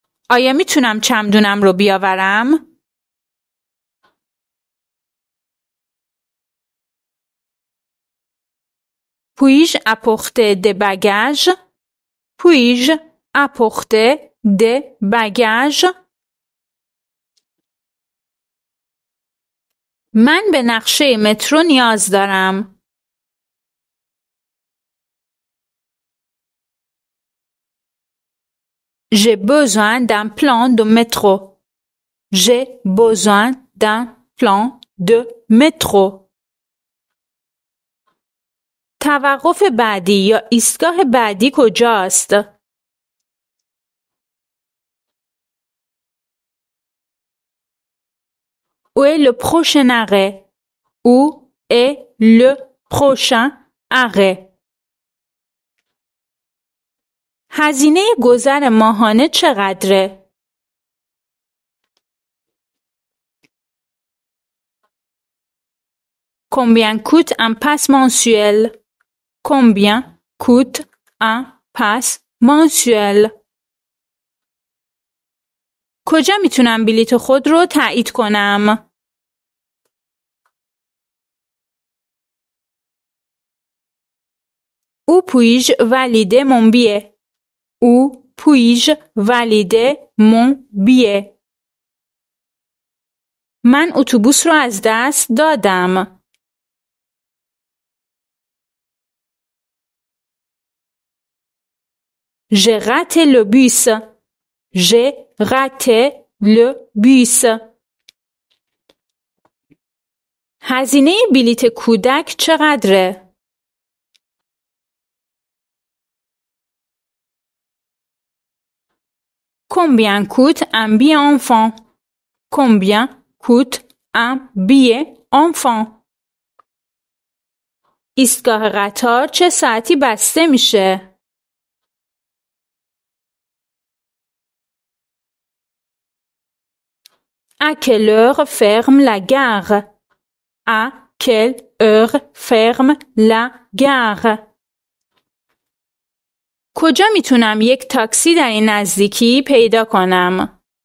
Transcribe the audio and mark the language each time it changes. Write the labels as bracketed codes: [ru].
[fa] آیا میتونم چمدونم رو بیاورم؟ [fr] Puis-je apporter des bagages? Puis-je apporter des bagages? [fa] من به نقشه مترو نیاز دارم. [fr] J'ai besoin d'un plan de métro. J'ai besoin d'un plan de métro. [fa] توقف بعدی یا ایستگاه بعدی کجاست؟ [fr] Où est le prochain arrêt? Où est le prochain arrêt? [fa] هزینه گذر ماهانه چقدره؟ [fr] Combien coûte un pass mensuel? Combien coûte un pass mensuel? [fa] کجا میتونم بلیط خود رو تایید کنم؟ [fr] Où puis-je valider mon billet? Où puis-je valider mon billet? [fa] من اتوبوس رو از دست دادم. [fr] J'ai raté le bus. J'ai raté le bus. [fa] هزینه بلیط کودک چقدره؟ [fr] Combien coûte un billet enfant? Combien coûte un billet enfant? [fa] ایستگاه قطار چه ساعتی بسته میشه؟ [fr] À quelle heure ferme la gare? À quelle heure ferme la gare? [fa] کجا میتونم یک تاکسی در این نزدیکی پیدا کنم؟